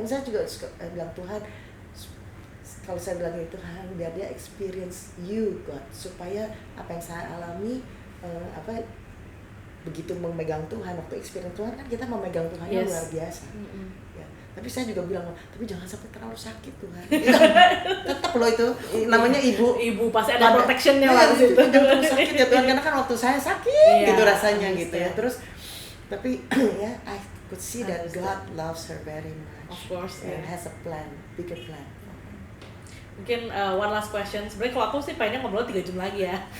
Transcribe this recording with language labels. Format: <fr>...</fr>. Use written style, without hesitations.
<id>Yang saya juga bilang Tuhan, kalau saya bilang itu Tuhan biar dia</id> <en>experience you God,</en> <id>supaya apa yang saya alami begitu memegang Tuhan, waktu experience Tuhan kan kita memegang Tuhan yang luar biasa. Ya. Tapi saya juga bilang, tapi jangan sampai terlalu sakit Tuhan. Tetap loh itu namanya ibu pasti ada protectionnya lah di situ. Jangan terlalu sakit ya Tuhan, karena kan waktu saya sakit gitu rasanya gitu ya. Terus tapi ya</id> <en>I could see that God loves her very much. Of course, and has a plan, bigger plan.</en> <id>Mungkin</id> <en>one last question.</en> <id>Sebenarnya kalau aku sih pengennya ngobrol 3 jam lagi ya.</id>